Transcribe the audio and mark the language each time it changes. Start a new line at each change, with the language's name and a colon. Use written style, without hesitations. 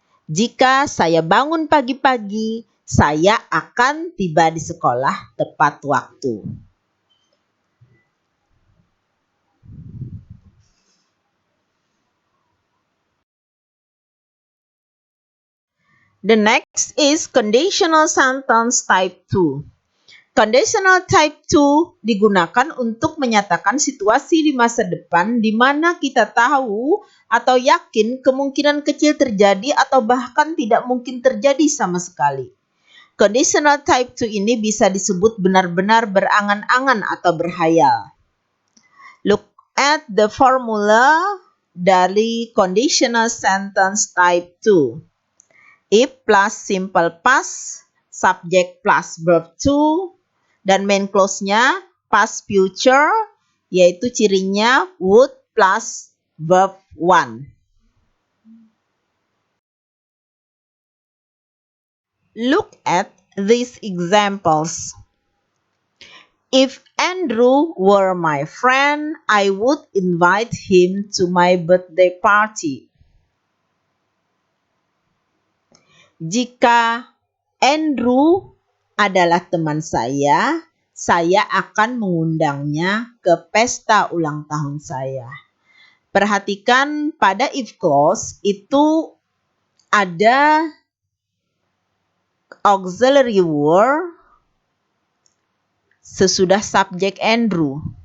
Indonesian: Jika saya bangun pagi-pagi, saya akan tiba di sekolah tepat waktu.
English: The next is conditional sentence type 2.
Indonesian: Conditional type 2 digunakan untuk menyatakan situasi di masa depan di mana kita tahu atau yakin kemungkinan kecil terjadi atau bahkan tidak mungkin terjadi sama sekali. Conditional type 2 ini bisa disebut benar-benar berangan-angan atau berhayal.
English: Look at the formula dari conditional sentence type 2. If plus simple past, subject plus verb 2, dan main clause-nya past future,
Indonesian: yaitu cirinya
English: would plus verb 1. Look at these examples. If Andrew were my friend, I would invite him to my birthday party.
Indonesian: Jika Andrew adalah teman saya akan mengundangnya ke pesta ulang tahun saya. Perhatikan pada if clause itu ada auxiliary word sesudah subjek Andrew.